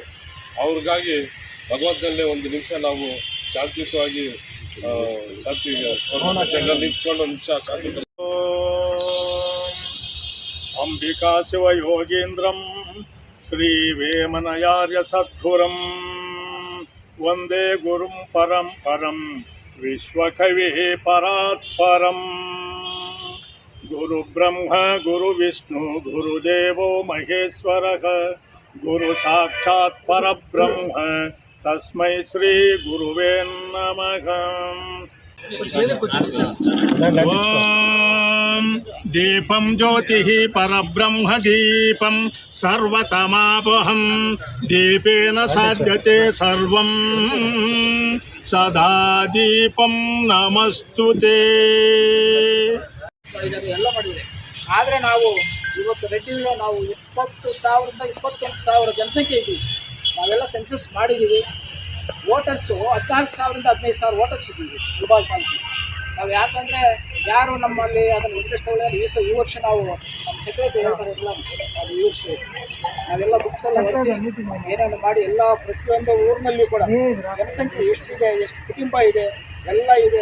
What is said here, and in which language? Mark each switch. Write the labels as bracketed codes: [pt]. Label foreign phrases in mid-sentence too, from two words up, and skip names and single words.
[kn] ಅವ್ರಿಗಾಗಿ ಭಗವಂತನಲ್ಲಿ ಒಂದು ನಿಮಿಷ ನಾವು ಶಾಂತಿಯುತವಾಗಿ ನಿಂತ್ಕೊಂಡು ಒಂದು ನಿಮಿಷ ಶಾಂತಿ. [sa] ಅಂಬಿಕಾ ಶಿವಯೋಗೀಂದ್ರಂ ಶ್ರೀ ವೇಮನಯಾರ್ಯ ಸದ್ಗುರಂ ವಂದೇ ಗುರುಂ ಪರಂ ವಿಶ್ವಕವಿ ಪರಾತ್ಪರಂ ಗುರು ಬ್ರಹ್ಮ ಗುರು ವಿಷ್ಣು ಗುರುದೇವೋ ಮಹೇಶ್ವರಃ ಗುರು ಸಾಕ್ಷಾತ್ ಪರಬ್ರಹ್ಮ ತಸ್ಮೈ ಶ್ರೀ ಗುರುವೇ ನಮಃ. दीपं ज्योतिः परब्रह्म दीपं सर्वतमापहं दीपेन साध्यते सर्वं सदा दीपं नमस्तुते. [kn] ಎಲ್ಲ ಮಾಡಿದೆ. ಆದರೆ ನಾವು ಇವತ್ತು ರೆಡ್ಡಿలో ನಾವು 20,000ರಿಂದ 21,000 ಜನಸಂಖ್ಯೆ ಇದ್ದೀವಿ. ನಾವೆಲ್ಲ ಸೆನ್ಸಸ್ ಮಾಡಿದ್ದೀವಿ. ವೋಟರ್ಸು 14,000ರಿಂದ 15,000 ವೋಟರ್ಸ್ ಇದ್ದೀವಿ ಗುಲ್ಬರ್ಗ ತಾಲೂಕು. ನಾವು ಯಾಕಂದರೆ ಯಾರು ನಮ್ಮಲ್ಲಿ ಅದನ್ನು ಇಂಟ್ರೆಸ್ಟ್ ತಗೊಳ್ಳಿ ಈ ವರ್ಷ ನಾವು ನಮ್ಮ ಸೆಕ್ರೆಟರಿ ಹೇಳ್ತಾರೆ ಎಲ್ಲ ಅದು ಈ ವರ್ಷ ನಾವೆಲ್ಲ ಬುಕ್ಸ್ ಎಲ್ಲ ಏನೇನು ಮಾಡಿ ಎಲ್ಲ ಪ್ರತಿಯೊಂದು ಊರಿನಲ್ಲಿ ಕೂಡ ಜನಸಂಖ್ಯೆ ಎಷ್ಟಿದೆ, ಎಷ್ಟು ಕುಟುಂಬ ಇದೆ ಎಲ್ಲ ಇದೆ.